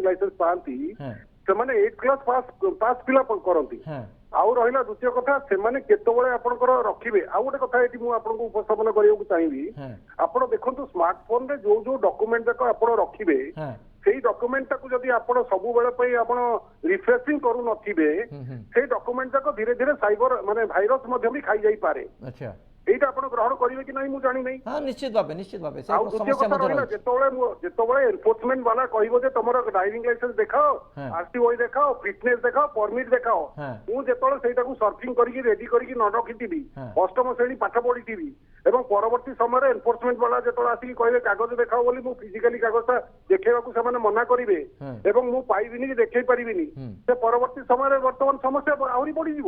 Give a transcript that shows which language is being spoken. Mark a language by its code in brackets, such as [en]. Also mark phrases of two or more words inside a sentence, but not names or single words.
[or] ଲାଇସେନ୍ସ ପାଆନ୍ତି ସେମାନେ 8th [en] class pass [or] ପିଲା କରନ୍ତି ଆଉ ରହିଲା ଦ୍ୱିତୀୟ କଥା ସେମାନେ କେତେବେଳେ ଆପଣଙ୍କର ରଖିବେ ଆଉ ଗୋଟେ କଥା ଏଠି ମୁଁ ଆପଣଙ୍କୁ ଉପସ୍ଥାପନ କରିବାକୁ ଚାହିଁବି ଆପଣ ଦେଖନ୍ତୁ ସ୍ମାର୍ଟଫୋନ ରେ ଯୋଉ ଯୋଉ ଡକୁମେଣ୍ଟ ଯାକ ଆପଣ ରଖିବେ ସେଇ ଡକୁମେଣ୍ଟ ଟାକୁ ଯଦି ଆପଣ ସବୁବେଳେ ପାଇଁ ଆପଣ ରିଫ୍ରେସିଂ କରୁନଥିବେ ସେଇ ଡକୁମେଣ୍ଟ ଯାକ ଧୀରେ ଧୀରେ ସାଇବର ମାନେ ଭାଇରସ ମଧ୍ୟ ବି ଖାଇ ଯାଇପାରେ ଏଇଟା ଆପନ ଗ୍ରହଣ କରିବେ କି ନାଇ ମୁ ଜାନି ନାଇ [bn] হ্যাঁ নিশ্চিত ভাবে [or] ଆଉ ଦ୍ୱିତୀୟ କଥା ରହିଲା ଯେତେବେଳେ ଏନଫୋର୍ସମେଣ୍ଟ ବାଲା କହିବ ଯେ ତମର [en] driving license [or] ଦେଖାଅ ଆରଟିଓ ଦେଖାଅ ଫିଟନେସ ଦେଖାଅ ପରମିଟ ଦେଖାଅ ମୁଁ ଯେତେବେଳେ ସେଇଟାକୁ ସର୍ଚିଂ କରିକି ରେଡି କରିକି ନ ରଖିଥିବି 8ମ ଶ୍ରେଣୀ ପାଠ ପଢିଥିବି ଏବଂ ପରବର୍ତ୍ତୀ ସମୟରେ ଏନଫୋର୍ସମେଣ୍ଟ ବାଲା ଯେତେବେଳେ ଆସିକି କହିବେ କାଗଜ ଦେଖାଅ ବୋଲି ମୁଁ ଫିଜିକାଲି କାଗଜଟା ଦେଖେଇବାକୁ ସେମାନେ ମନା କରିବେ ଏବଂ ମୁଁ ପାଇବିନି କି ଦେଖେଇ ପାରିବିନି ସେ ପରବର୍ତ୍ତୀ ସମୟରେ ବର୍ତ୍ତମାନ ସମସ୍ୟା ଆହୁରି ବଢିଯିବ